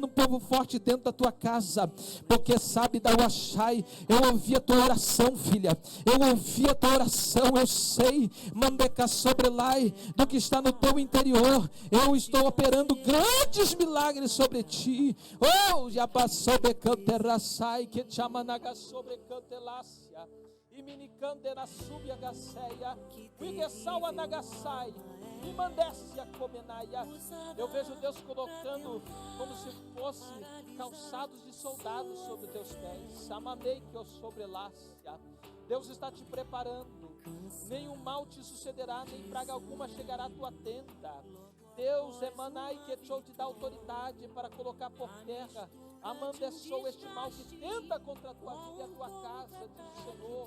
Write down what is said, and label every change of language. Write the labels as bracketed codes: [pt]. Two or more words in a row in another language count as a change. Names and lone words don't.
[pt] um povo forte dentro da tua casa, porque sabe da Uachai, eu ouvi a tua oração, filha, eu ouvi a tua oração, eu sei, mandeca sobre lá, do que está no teu interior, eu estou operando grandes milagres sobre ti, já passou de canterraçai, que te amanaga sobre cantelácia, e minicandera subia gaceia, uigueçaua nagaçai, e mandécia comenaia. Eu vejo Deus colocando como se fosse calçados de soldados sobre os teus pés, amanei que eu sobrelácia. Deus está te preparando, nenhum mal te sucederá, nem praga alguma chegará à tua tenda. Deus, Emanai, que te dá autoridade para colocar por terra, amandeçou este mal que tenta contra a tua vida e a tua casa, diz o Senhor.